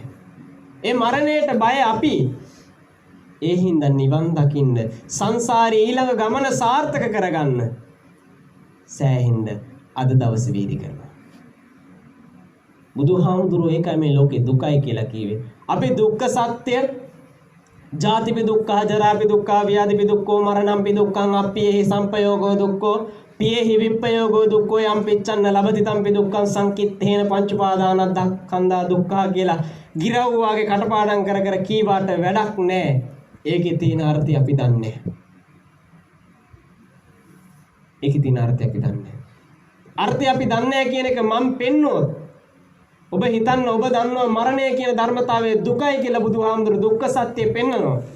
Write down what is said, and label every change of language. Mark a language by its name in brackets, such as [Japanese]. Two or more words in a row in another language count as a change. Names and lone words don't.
[Sinhala] ඒ මරණයට බය අපි ඒ හින්දා නිවන් දකින්න සංසාරේ ඊළඟ ගමන සාර්ථක කරගන්න සෑහෙන්න අද දවසේ වීදි කරනවා. බුදුහාමුදුරුවෝ ඒකයි මේ ලෝකේ දුකයි කියලා කිව්වේ. [Pali] අපි දුක්ඛ සත්‍ය ජාතිපි දුක්ඛ ජරාපි දුක්ඛ ව්‍යාධිපි දුක්ඛෝ මරණම්පි දුක්ඛං අප්පියෙහි සම්පයෝගෝ දුක්ඛෝ පියෙහි විප්පයෝගෝ දුක්ඛෝ යම් පිච්ඡන්න ලබති තම්පි දුක්ඛං සංකිට්ඨේන පංච උපාදානස්කන්ධා දුක්ඛ [Sinhala] කියලා ගිරව් වාගේ කටපාඩම් කර කර කීවාට වැඩක් නැහැ. ඒකේ තියෙන අර්ථය අපි දන්නේ. ඒකේ තියෙන අර්ථය අපි දන්නේ. අර්ථය අපි දන්නේ කියන එක මම පෙන්නුවොත් ඔබ හිතන්න ඔබ දන්නවා මරණය කියන ධර්මතාවය දුකයි කියලා බුදුහාමුදුරු දුක්ඛ සත්‍ය පෙන්නනවා.